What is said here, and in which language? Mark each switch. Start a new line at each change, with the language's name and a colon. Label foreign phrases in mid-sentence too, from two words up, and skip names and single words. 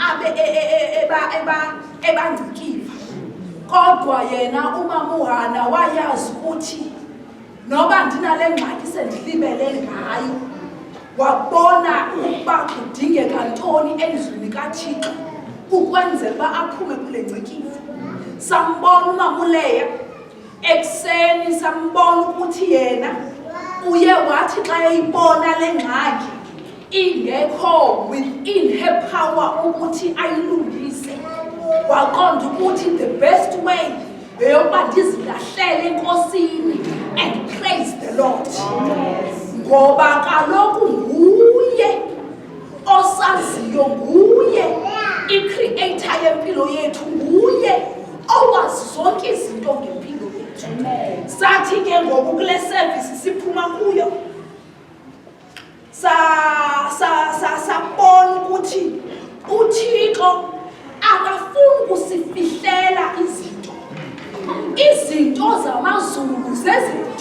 Xhosa: ebangcikiva kodwa yena uMamuhana wayazi ukuthi noba ndinale ngxaki sendilibele ngayo wabona ukuba kudingeka ntoni endlini kaThixo ukwenzela uba aphume kule ngcikiva. Sambona uMamuleya ekuseni sambona ukuthi yena uye wathi xa eyibona le ngxaki ingekho
English: within her power
Xhosa: ukuthi ayilungise waqonda ukuthi
English: the best way
Xhosa: eyokuba ndizilahlele enkosini
English: and praise the Lord.
Xhosa: Ngoba kaloku nguye osaziyo, nguye i-creator yempilo yethu, nguye owazi zonke izinto ngempilo yethu. Sathi ke ngoku kule service siphuma kuyo sabona ukuthi uThixo akafuni ukusifihlela izinto zamazulu zezinto.